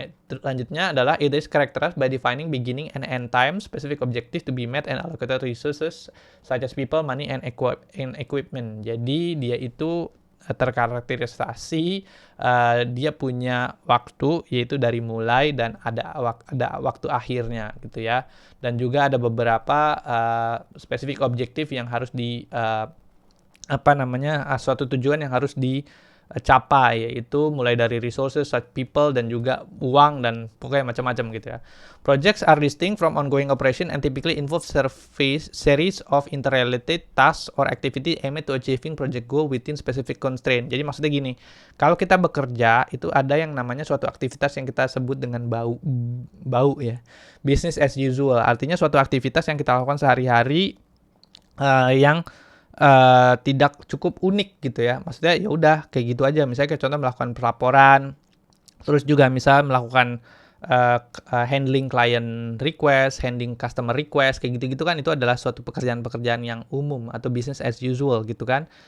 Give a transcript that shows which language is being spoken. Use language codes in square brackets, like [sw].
[id] Lanjutnya adalah [en] it is characterized by defining beginning and end time, specific objective to be met and allocated resources such as people, money, and equipment. [id] Jadi dia itu terkarakterisasi dia punya waktu yaitu dari mulai dan ada waktu akhirnya gitu ya, dan juga ada beberapa spesifik objektif yang harus suatu tujuan yang harus dicapai, yaitu mulai dari [en] resources such people [id] dan juga uang dan pokoknya macam-macam gitu ya. [en] Projects are distinct from ongoing operation and typically involve series of interrelated tasks or activity aimed to achieving project goal within specific constraint. [id] Jadi maksudnya gini, kalau kita bekerja itu ada yang namanya suatu aktivitas yang kita sebut dengan bau ya. Business as usual, artinya suatu aktivitas yang kita lakukan sehari-hari yang tidak cukup unik gitu ya. Maksudnya ya udah kayak gitu aja. Misalnya kayak contoh melakukan pelaporan, terus juga misal melakukan [en] handling client request, handling customer request, [id] kayak gitu-gitu kan, itu adalah suatu pekerjaan-pekerjaan yang umum atau business as usual gitu kan.